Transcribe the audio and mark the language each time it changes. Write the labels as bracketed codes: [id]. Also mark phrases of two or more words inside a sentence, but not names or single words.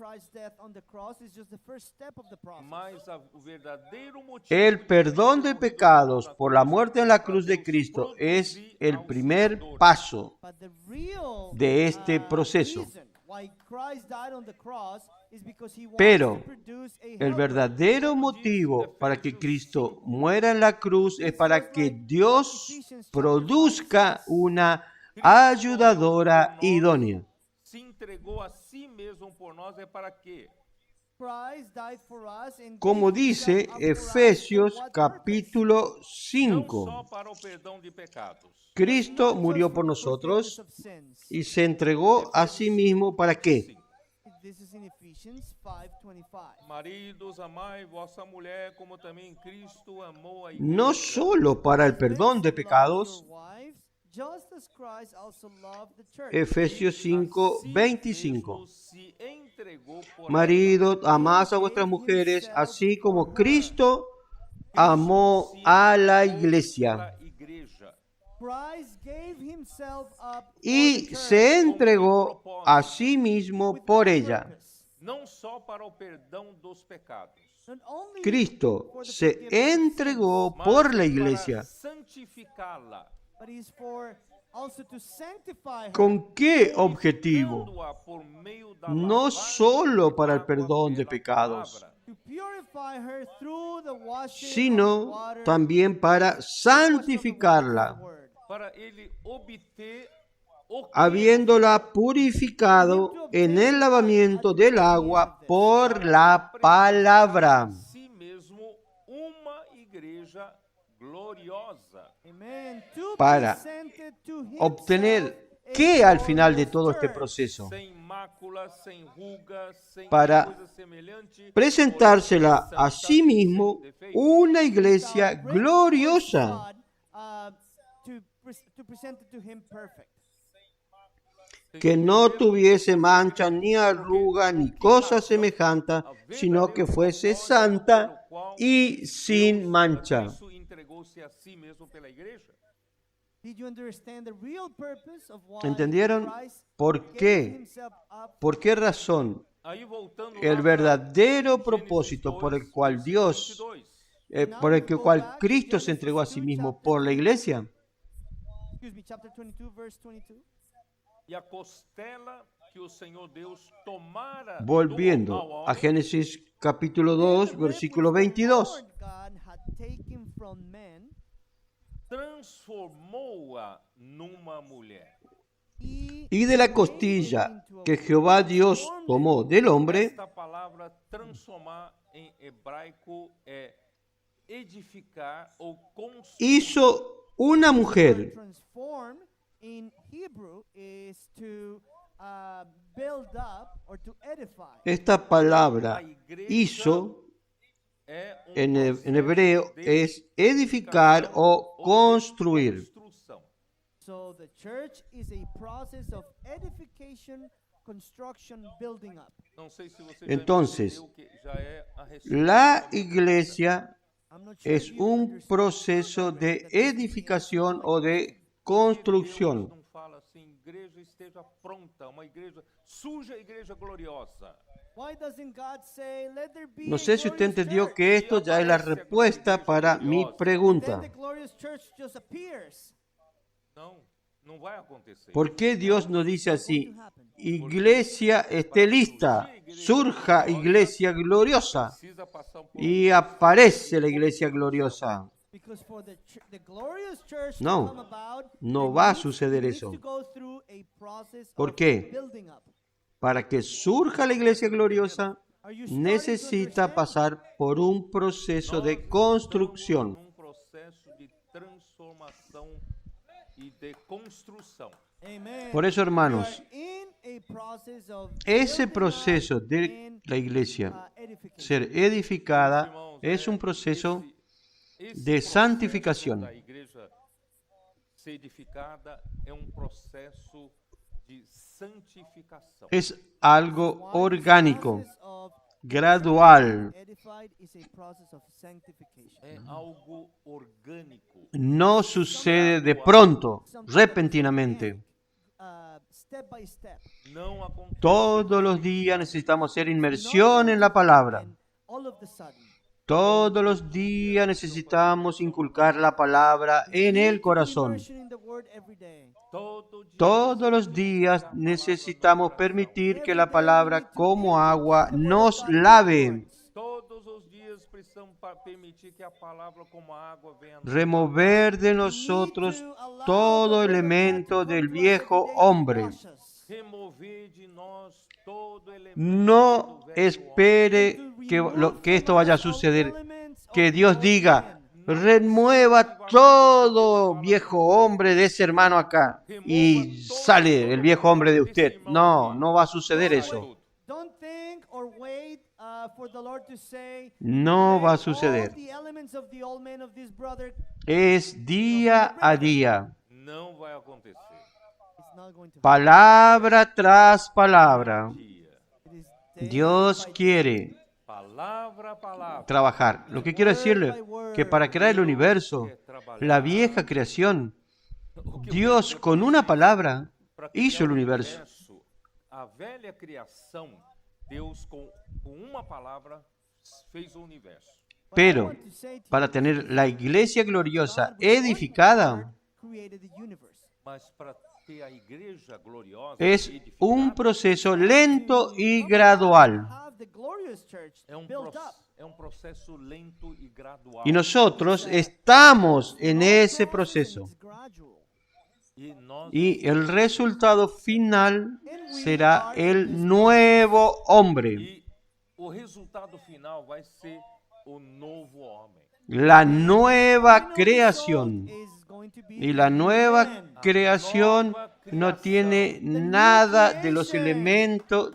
[es] El perdón de pecados por la muerte en la cruz de Cristo es el primer paso de este proceso. Pero el verdadero motivo para que Cristo muera en la cruz es para que Dios produzca una ayudadora idónea. [pt] Se entregou a si mesmo por nós é para quê? [es] Como dice Efesios capítulo [pt] Não [es] 5, [pt] só para o perdão de pecados. [es] Cristo murió por nosotros y se entregó a sí mismo ¿para qué? [pt] Maridos, amai vossa mulher, como também Cristo amou a igreja. [es] No solo para el perdón de pecados, Efesios 5, 25. [pt] Se entregou por [es] Maridos, amad a vuestras mujeres, así como Cristo amó a la iglesia [pt] a igreja. [es] y se entregó a sí mismo por ella. [pt] Não só para o perdão dos pecados, [es] Cristo se entregó [pt] mas [es] por la [pt] para [es] iglesia. [pt] santificá-la, [es] ¿Con qué objetivo? [pt] dando-a por meio da [es] No [pt] lavagem [es] solo [pt] de [es] para el [pt] água [es] perdón de [pt] pela [es] pecados, [pt] palavra, [es] sino también para santificarla, [pt] para ele obter o que [es] habiéndola purificado en el lavamiento del agua por la palabra, [pt] a si mesmo uma igreja gloriosa. [es] para obtener ¿qué al final de todo este proceso? [pt] Sem máculas, sem rugas, sem [es] Para [pt] coisa semelhante, [es] Presentársela a sí mismo una iglesia gloriosa, que no tuviese mancha, ni arruga, ni cosa semejante, sino que fuese santa y sin mancha. [pt] Cristo entregou-se a si mesmo pela igreja. [es] ¿Entendieron? ¿Por qué? ¿Por qué razón? [pt] Aí voltando [es] El [pt] lá [es] verdadero [pt] para [es] propósito [pt] Gênesis [es] por el [pt] 2, [es] cual Dios, [pt] versículo 22. [es] por el cual Cristo se entregó a sí mismo por la iglesia, [pt] E a costela que o Senhor Deus tomara do ao [es] volviendo a [pt] homem, [es] Génesis capítulo 2, versículo 22. [pt] transformou-a numa mulher. [es] Y de la costilla que Jehová Dios tomó del hombre, [pt] Esta palavra transformar em hebraico é edificar ou construir. [es] hizo una mujer. [en] Transform in Hebrew is to build up or to edify. [es] Esta palabra hizo [pt] É [es] en hebreo es edificar o construir. [pt] construção. [en] So the church is a process of edification, construction, building up. [pt] Não sei se você [es] Entonces, [pt] já entendeu que já é a resposta. [es] La iglesia [en] I'm not sure [es] es [en] if you [es] un [en] understand [es] proceso de [en] that this is [es] edificación o de [pt] Deus [es] construcción. [pt] não fala assim, igreja esteja pronta, uma igreja suja, igreja gloriosa. [en] Why doesn't God say, let there be [es] No [en] a [es] sé si usted [en] glorious [es] entendió [en] church? [es] que esto ya es la respuesta para mi [en] Then [es] pregunta. [en] the glorious church just appears. [pt] Não, não vai acontecer. [es] ¿Por qué Dios nos dice así? Iglesia esté lista, surja iglesia gloriosa [pt] Precisa passar por [es] y aparece la iglesia gloriosa. [en] Because for the glorious church [es] No, [en] to come about, [es] no [en] there [es] va a [en] needs- [es] suceder [en] needs [es] eso. [en] to go through a process [es] ¿Por [en] of [es] qué? [en] building up. [es] Para que surja la iglesia gloriosa, [en] Are you starting to [es] necesita [en] understand? [es] pasar por un proceso de construcción. [pt] um processo de transformação e de construção. Amen. [es] Por eso, [en] We [es] hermanos, [en] are in a process of [es] ese [en] building [es] proceso [en] up [es] de [en] and, [es] la iglesia [en] edification. [es] ser edificada [pt] Irmãos, [es] es un proceso [pt] esse [es] de [pt] processo [es] santificación. [pt] da igreja ser edificada é um processo de santificação. [es] Es algo [en] Why this [es] orgánico, [en] process of [es] gradual, [en] edified is a process of sanctification. [pt] É algo orgânico. [es] no sucede de pronto, repentinamente. [en] Step by step. [pt] Não acontece. [es] Todos los días necesitamos hacer inmersión en la palabra. [en] And all of the sudden, [es] Todos los días necesitamos inculcar la palabra en el corazón. [en] immersion in the word every day. [es] Todos los días necesitamos permitir que la palabra como agua nos lave, [pt] Todos os dias precisamos permitir que a palavra como a água venha nos [es] remover de nosotros todo elemento del viejo hombre. [pt] remover de nós todo elemento [es] No [pt] do velho [es] espere que esto vaya a suceder. Que Dios diga, remueva todo viejo hombre de ese hermano acá y sale el viejo hombre de usted. No, no va a suceder eso. [en] Don't think or wait for the Lord to say, [es] No va a [en] "Let [es] suceder. [en] all the elements of the old man of this brother." [es] Es día a día, [pt] não vai acontecer. [en] It's not going to happen. [es] palabra tras palabra. [pt] Dia, [en] It is day [es] Dios [en] by [es] quiere [pt] palavra a palavra, [es] trabajar. Lo que quiero decirle que para crear el universo, la vieja creación, Dios con una palabra [pt] para criar [es] hizo el [pt] o [es] universo. [pt] a velha criação, Deus com uma palavra fez o universo. [en] But I [es] Pero [en] want to say to [es] para [en] you, [es] tener la iglesia gloriosa [en] God with one [es] edificada, [en] word created the universe. [pt] Mas para ter a igreja gloriosa [es] es [pt] edificada, [es] un proceso lento y gradual. [en] Have the glorious church [pt] é [en] built up. [pt] processo lento e gradual. [es] Y nosotros estamos en ese proceso. [en] It's gradual. [pt] E nós [es] Y el resultado final será el nuevo hombre, [pt] e o resultado final vai ser o novo homem. [es] la nueva creación. [en] Is going to be [es] Y la nueva [en] man. [es] creación no tiene nada de los elementos